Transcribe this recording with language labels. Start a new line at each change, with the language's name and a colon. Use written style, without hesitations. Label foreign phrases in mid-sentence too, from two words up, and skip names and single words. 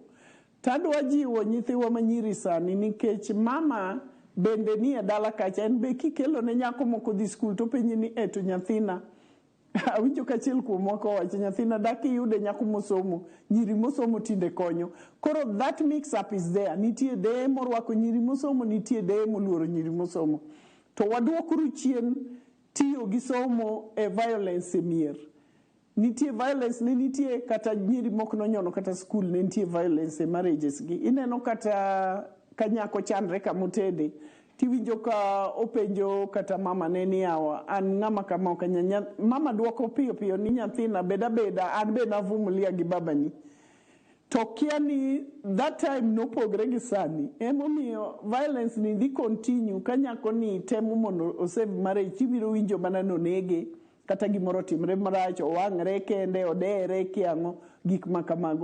Luo (Kenya and Tanzania): Tadwa jiwo nyithiwa manyiri sani nikech mama bende ni e dala kacha, en be kikelo ne nyako moko dhi skul to penji ni to nyathina awinjo kachiel kuom wako wacho nyathina daki yude nyako mosomo, nyiri mosomo tinde konyo.
English: Koro that mix up is there.
Luo (Kenya and Tanzania): Nitie deye morwako nyiri mosomo, nitie deye moluoro nyiri mosomo. To waduokuru chien tiyo gi somo e violence e mier. nitie violence ne nitie kata nyiri mok nonyono kata skul ne nitie violence e marriages gi. Ineno kata kanyako chandre kamotede tiwinjo ka openjo kata mama ne ni yawa an ng'ama kama okanya mama duoko piyo piyo ni nyathina beda an be navumulia gi babani to kia ni
English: that time
Luo (Kenya and Tanzania): nopogre gi sani emomiyo violence ni dhi continue kanyako ni temo mondo osave marriage tibiro winjo mana nonege kata gimoro timre marach owang're kende odere kiang'o gik makamago.